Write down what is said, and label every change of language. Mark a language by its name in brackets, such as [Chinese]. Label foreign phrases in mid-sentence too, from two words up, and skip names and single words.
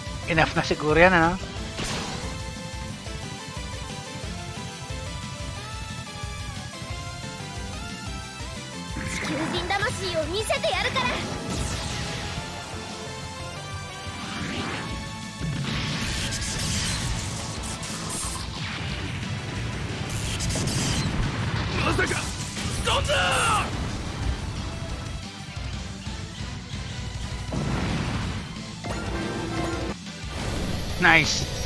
[English] Enough na [Filipino] siguro yan, ano? [Japanese] 地球人魂を見せてやるから。まさかそんな。 [English] Nice.